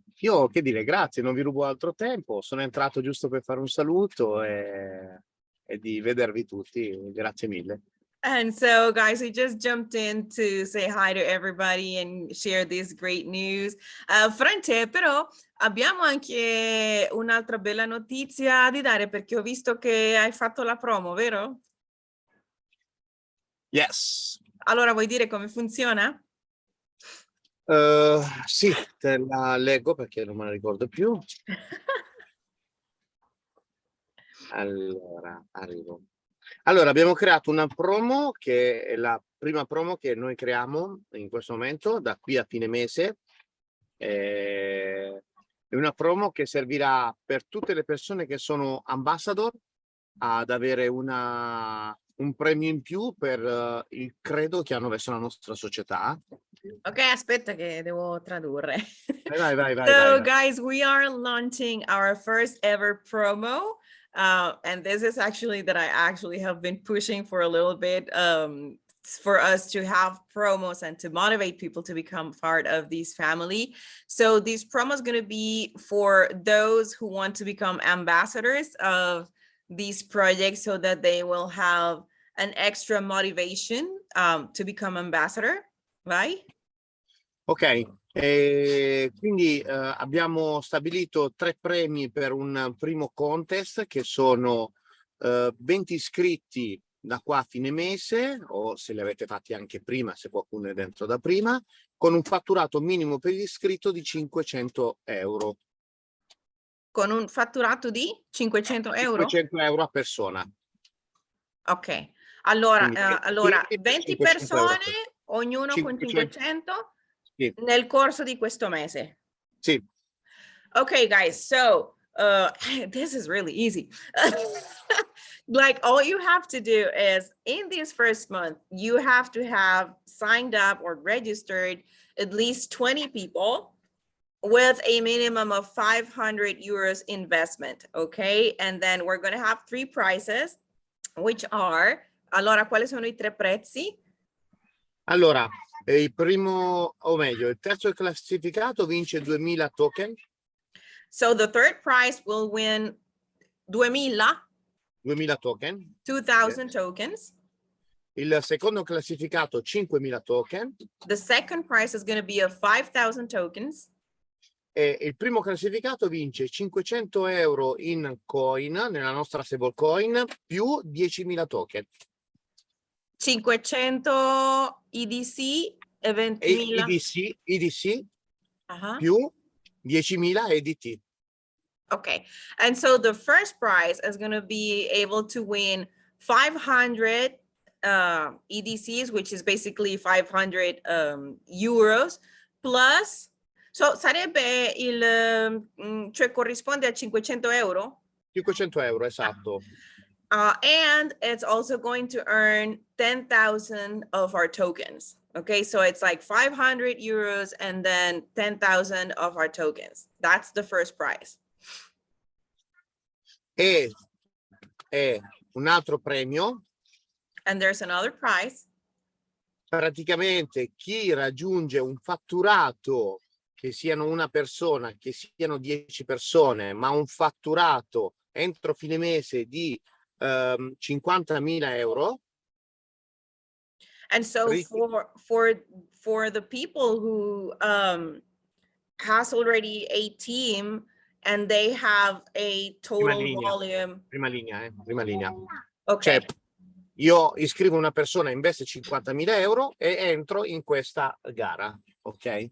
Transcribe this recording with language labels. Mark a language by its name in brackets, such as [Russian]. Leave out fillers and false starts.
[Italian] Io che dire, grazie, non vi rubo altro tempo. Sono entrato giusto per fare un saluto e di vedervi tutti. Grazie mille. [English] And so, guys, we just jumped in to say hi to everybody and share this great news. [Italian] Frante, però abbiamo anche un'altra bella notizia di dare, perché ho visto che hai fatto la promo, vero? [English] Yes. [Italian] Allora, vuoi dire come funziona? Sì, te la leggo perché non me la ricordo più. Allora, arrivo. Allora, abbiamo creato una promo che è la prima promo che noi creiamo in questo momento, da qui a fine mese. È una promo che servirà per tutte le persone che sono ambassador ad avere un premio in più per il credo che hanno verso la nostra società. Ok, aspetta che devo tradurre. Vai. [English] So, guys, we are launching our first ever promo. And this is actually that I actually have been pushing for a little bit for us to have promos and to motivate people to become part of this family. So this promo is going to be for those who want to become ambassadors of these projects, so that they will have an extra motivation to become ambassador, right? [Italian] Ok, quindi abbiamo stabilito 3 premi per un primo contest, che sono 20 iscritti da qua a fine mese, o se li avete fatti anche prima, se qualcuno è dentro da prima, con un fatturato minimo per l'iscritto di 500 euro. Con un fatturato di 500 euro? 500 euro a persona. Ok, allora, Quindi allora 500 20 euro. persone, ognuno con 500. 500 Sì, nel corso di questo mese. sì. [English] Okay, guys, so this is really easy. Like all you have to do is in this first month, you have to have signed up or registered at least 20 people with a minimum of 500 euros investment, okay? And then we're gonna have 3 prizes, which are, [Italian] allora, quali sono i 3 prezzi? Allora, il primo, o meglio, il terzo classificato vince 2000 token. [English] So the third prize will win 2000 token. 2,000 tokens. [Italian] Il secondo classificato 5000 token. [English] The second prize is going to be of 5,000 tokens. [Italian] E il primo classificato vince 500 euro in coin, nella nostra stablecoin, più 10.000 token. 500 EDC e 20.000. EDC Uh-huh. più 10.000 EDT. [English] Okay, and so the first prize is going to be able to win 500 EDCs, which is basically 500 euros, plus, so [Italian] sarebbe cioè corrisponde a 500 euro? 500 euro, esatto. [English] And it's also going to earn 10,000 of our tokens. Okay, so it's like 500 euros and then 10,000 of our tokens. That's the first prize. [Italian] E un altro premio. [English] And there's another prize. [Italian] Praticamente chi raggiunge un fatturato, che siano una persona, che siano 10 persone, ma un fatturato entro fine mese di 50.000 euro. [English] And so for the people who has already a team and they have a total volume. [Italian] Prima linea. [English] Okay. [Italian] Cioè, io iscrivo una persona, investe 50.000 euro e entro in questa gara, ok?